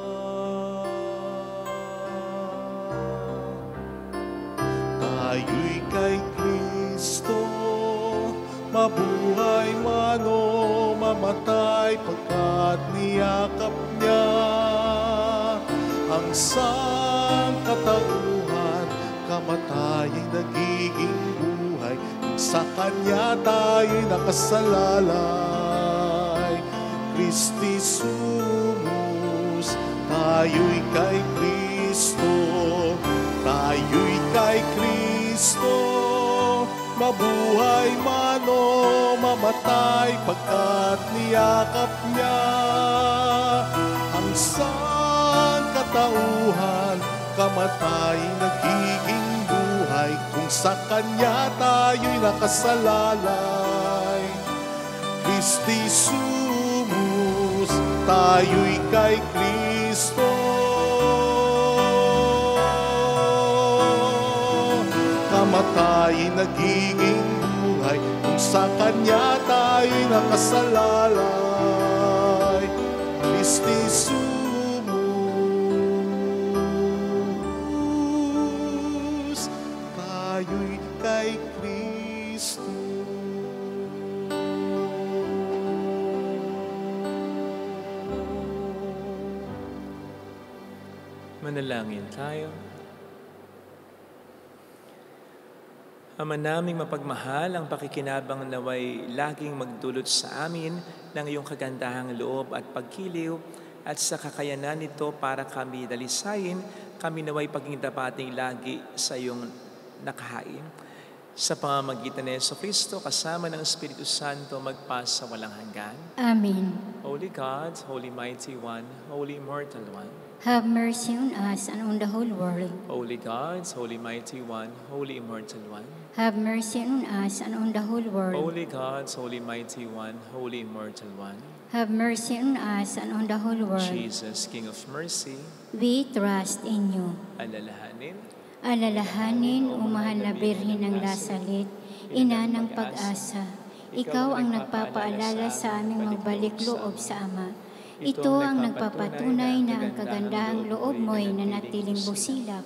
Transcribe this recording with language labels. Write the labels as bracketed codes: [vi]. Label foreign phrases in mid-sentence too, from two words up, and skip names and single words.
[tl] Tayo'y kay Kristo, mabuhay man o mamatay, pagkat niyakap niya ang sangkatauhan, kamatayan nagiging buhay, sa Kanya tayo'y nakasalalay. [la] Christi sumus, [tl] tayo'y kay Kristo, tayo'y kay Kristo, mabuhay man o mamatay, pagkat niyakap niya ang sangkatauhan, kamatayan nagiging buhay, kung sa Kanya tayo'y nakasalalay. [la] Christi sumus, [tl] tayo'y kay Kristo, kamatayan nagiging buhay, kung sa Kanya tayo'y nakasalalay. [la] Christi sumus, [tl] tayo'y kay Kristo. Manalangin tayo. Ama naming mapagmahal, ang pakikinabang naway laging magdulot sa amin ng iyong kagandahang loob at pagkiliw, at sa kakayanan nito para kami dalisayin, kami naway paging dapating lagi sa iyong nakahain. Sa pamamagitan ni Jesucristo, kasama ng Espiritu Santo, magpasa walang hanggan. Amen. [en] Holy God, Holy Mighty One, Holy Immortal One, Have mercy on us and on the whole world. Holy God, Holy Mighty One, Holy Immortal One, Have mercy on us and on the whole world. Holy God, Holy Mighty One, Holy Immortal One, Have mercy on us and on the whole world. Jesus, King of Mercy, We trust in you. [tl] alalahanin, Alalahanin, o mahal na Birhen ng Lasalit, ina ng pag-asa. Ikaw ang nagpapaalala sa aming magbalik loob sa Ama. Ito ang nagpapatunay na ang kagandahang loob mo'y nanatiling busilak.